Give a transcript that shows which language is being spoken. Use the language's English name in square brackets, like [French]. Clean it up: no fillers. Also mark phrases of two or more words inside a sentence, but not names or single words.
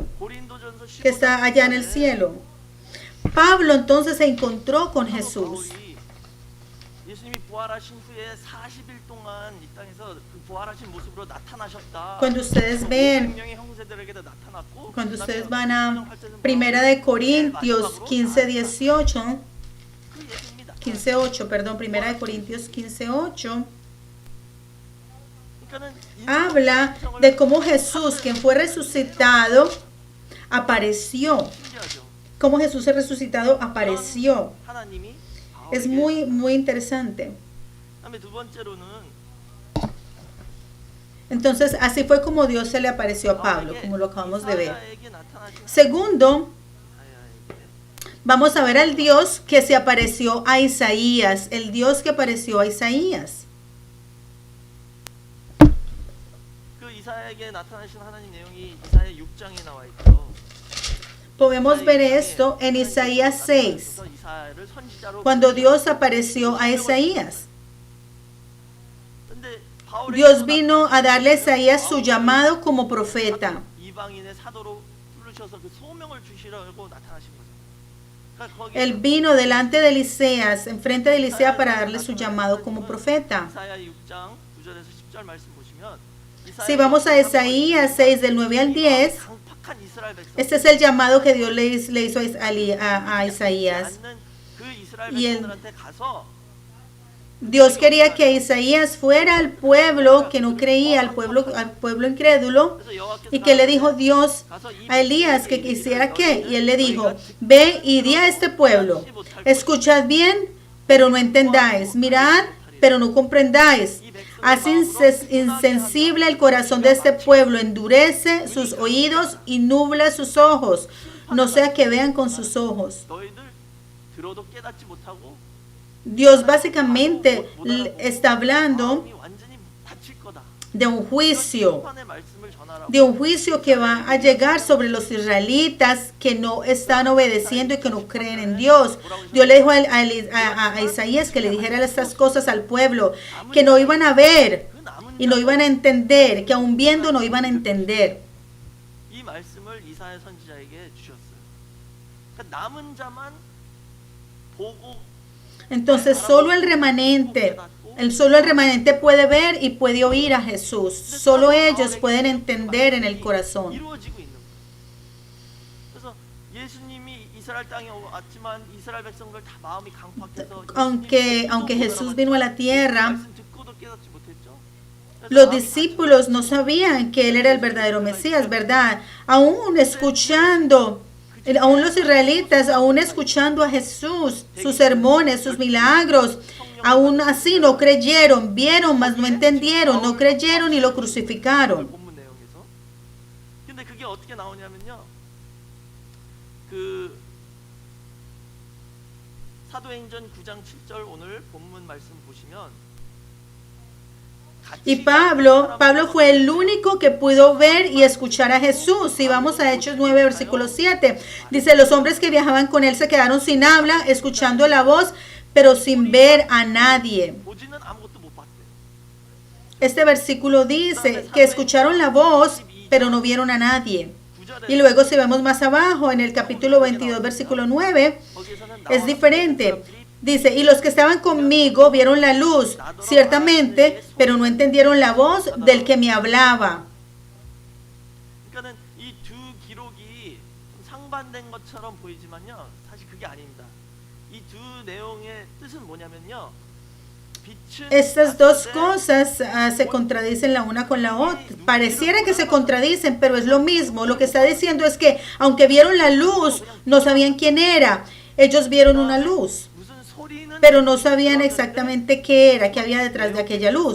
[Korean] 고린도전서 [Spanish] que está allá en el cielo. Pablo entonces se encontró con Jesús. [Korean] 예수님이 부활하신 후에 40일 동안 이 땅에서 그 부활하신 모습으로 나타나셨다. [Spanish] Cuando ustedes ven, [Korean] 500명의 형제들에게도 나타났고 [Spanish] cuando ustedes van a Primera de Corintios 15:18, 15:8, perdón, Primera de Corintios 15:8, habla de cómo Jesús, quien fue resucitado, apareció. Cómo Jesús el resucitado apareció. [Korean] 하나님이 [Spanish] Es muy, muy interesante. [Korean] 그다음에 두 번째로는 [Spanish] Entonces, así fue como Dios se le apareció a Pablo, como lo acabamos de ver. [Korean] 이사야에게 나타나신 [Spanish] Segundo, vamos a ver al Dios que se apareció a Isaías, el Dios que apareció a Isaías. [Korean] 그 이사야에게 나타나신 하나님 내용이 이사야 6장에 나와 있죠. [Spanish] Podemos ver esto en Isaías 6, cuando Dios apareció a Isaías. Dios vino a darle a Isaías su llamado como profeta. [Korean] 이방인의 사도로 부르셔서 그 소명을 주시라고 나타나신 거죠. 그러니까 [Spanish] Él vino delante de Eliseas, enfrente de Eliseo, para darle su llamado como profeta. [Korean] 이사야 6장 9절에서 10절 말씀 보시면 [Spanish] Si vamos a Isaías 6, del 9 al 10, [Korean] 강팍한 이스라엘 백성 [Spanish] este es el llamado que Dios le hizo a Isaías. [Korean] 않는 그 이스라엘 [Spanish] Y el- [Korean] 백성들한테 가서 [Spanish] Dios quería que Isaías fuera al pueblo que no creía, al pueblo incrédulo, y que le dijo Dios a Elías que quisiera qué, y él le dijo, ve y di a este pueblo, escuchad bien, pero no entendáis, mirad, pero no comprendáis. Hace insensible el corazón de este pueblo, endurece sus oídos y nubla sus ojos, no sea que vean con sus ojos. [Korean] 너희들 들어도 깨닫지 못하고 [Spanish] Dios básicamente está hablando [Korean] 마음이 완전히 닫힐 거다. [Spanish] de un juicio, [Korean] 심판의 말씀을 전하라고. [Spanish] de un juicio que va a llegar sobre los israelitas que no están obedeciendo y que no creen en Dios. Dios le dijo a Isaías que le dijera estas cosas al pueblo, que no iban a ver y no iban a entender, que aun viendo no iban a entender. [Korean] 이 말씀을 이사야 선지자에게 주셨어요. 그러니까 남은 자만 보고 [Spanish] Entonces solo el remanente puede ver y puede oír a Jesús. Solo ellos pueden entender en el corazón. [Korean] 이루어지고 있는 거예요. 그래서 예수님이 이스라엘 땅에 왔지만 이스라엘 백성들 다 마음이 강팍해서 [Spanish] Aunque Jesús vino a la tierra, [Korean] 말씀 듣고도 깨닫지 못했죠. [Spanish] los discípulos no sabían que Él era el verdadero Mesías, ¿verdad? Aún los israelitas, aún escuchando a Jesús, sus sermones, sus milagros, aún así no creyeron, vieron, mas no entendieron, no creyeron y lo crucificaron. [Korean] 본문 내용에서. 근데 그게 어떻게 나오냐면요. 그 사도행전 9장 7절 오늘 본문 말씀 보시면 [Spanish] Y Pablo fue el único que pudo ver y escuchar a Jesús. Si vamos a Hechos 9, versículo 7, dice, los hombres que viajaban con él se quedaron sin habla, escuchando la voz, pero sin ver a nadie. 보지는 아무것도 못 봤대요. Este versículo dice que escucharon la voz, pero no vieron a nadie. Y luego si vemos más abajo, en el capítulo 22, versículo 9, es diferente. Dice, y los que estaban conmigo vieron la luz, ciertamente, pero no entendieron la voz del que me hablaba. [Korean] 그러니까는 이 두 기록이 좀 상반된 것처럼 보이지만요. 사실 그게 아닙니다. 이 두 내용의 뜻은 뭐냐면요. [Spanish] Estas dos cosas se contradicen la una con la otra. Pareciera que se contradicen, pero es lo mismo. Lo que está diciendo es que aunque vieron la luz, no sabían quién era. Ellos vieron una luz, pero no sabían exactamente qué era, qué había detrás de aquella luz.